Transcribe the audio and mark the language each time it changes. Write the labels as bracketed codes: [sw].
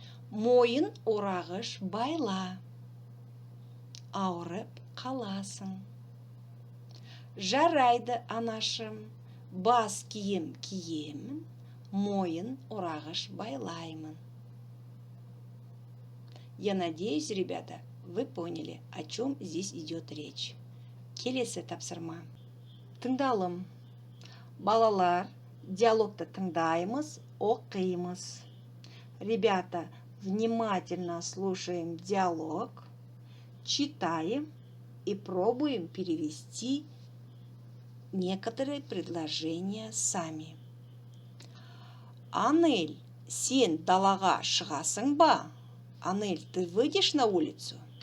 [kk] Мойын орағыш байла. Ауырып қаласың. Жарайды, анашым, бас киім киемін, мойын орағыш байлаймын. [ru] Я надеюсь, ребята, вы поняли, о чем здесь идет речь. [kk] Келесі тапсырма. Тыңдалым. Балалар, диалогты тыңдаймыз, оқимыз. [ru] Ребята, внимательно слушаем диалог, читаем и пробуем перевести некоторые предложения сами. [kk] Анель, сен далаға шығасың ба? [ru] Анель, ты выйдешь на улицу?